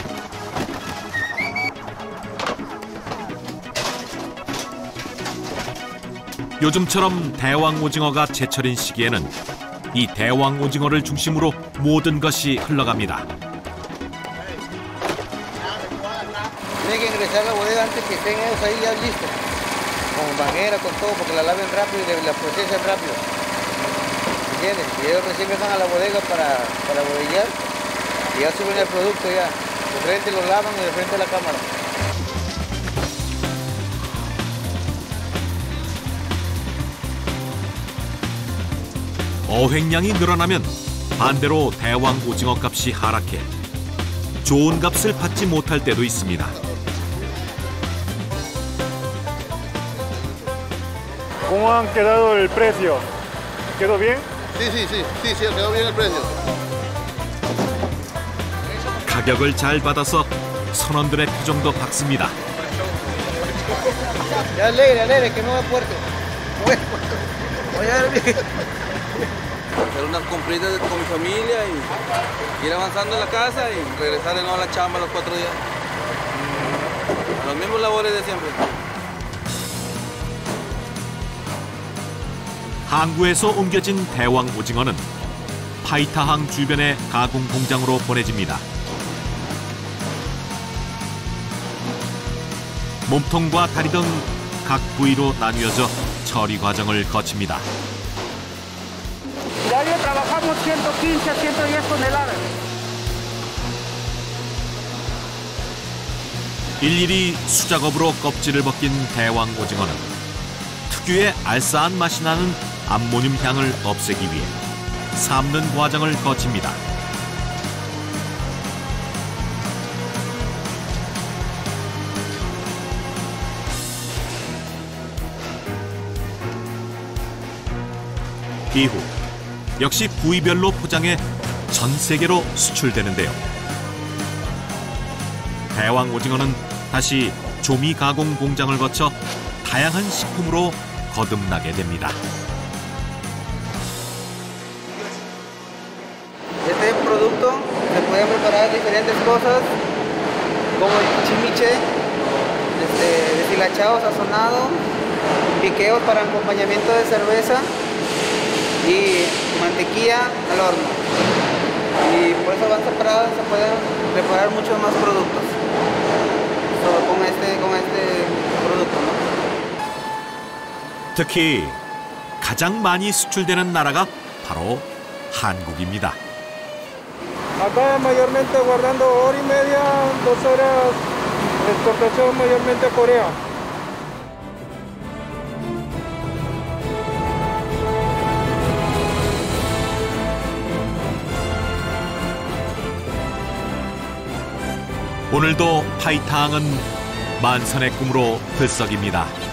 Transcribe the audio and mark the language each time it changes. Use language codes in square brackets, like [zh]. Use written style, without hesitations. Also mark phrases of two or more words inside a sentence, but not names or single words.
[ko] 요즘처럼 대왕 오징어가 제철인 시기에는 이 대왕 오징어를 중심으로 모든 것이 흘러갑니다. [es] Tiene que ingresar a la bodega antes que estén ellos ahí ya listos. Con bañera, con todo, porque la laven rápido y la procesan rápido. ¿Entiendes? Y ellos recién van a la bodega para bodellar y ya suben el producto ya. De frente lo lavan y de frente a la cámara. [ko] 어획량이 늘어나면 반대로 대왕 오징어 값이 하락해 좋은 값을 받지 못할 때도 있습니다. [es] ¿Cómo han quedado el precio? ¿Quedó bien? Sí, quedó bien el precio. [ko] 가격을 잘 받아서 선원들의 표정도 밝습니다. [es] Ya alegre, que no va fuerte. Hacer unas compritas con mi familia y ir avanzando en la casa y regresar de nuevo a la chamba los 4 días. A los mismos labores de siempre. [ko] 항구에서 옮겨진 대왕 오징어는 파이타항 주변의 가공 공장으로 보내집니다. 몸통과 다리 등 각 부위로 나뉘어져 처리 과정을 거칩니다. [es] Diario trabajamos 115 a 110 toneladas. [ko] 일일이 수작업으로 껍질을 벗긴 대왕 오징어는 특유의 알싸한 맛이 나는 암모늄 향을 없애기 위해 삶는 과정을 거칩니다. 이후 역시 부위별로 포장해 전 세계로 수출되는데요. 대왕 오징어는 다시 조미 가공 공장을 거쳐 다양한 식품으로 거듭나게 됩니다. [es] Este producto se pueden preparar diferentes cosas como el chimiche, deshilachado, sazonado, piqueos para acompañamiento de cerveza y mantequilla al horno. Y por eso van separados, se pueden preparar muchos más productos con este producto, ¿no? [ko] 특히 가장 많이 수출되는 나라가 바로 한국입니다. [es] Acá mayormente guardando hora y media, 2 horas, exportación mayormente a Corea. [ko] 오늘도 파이타항은 만선의 꿈으로 들썩입니다.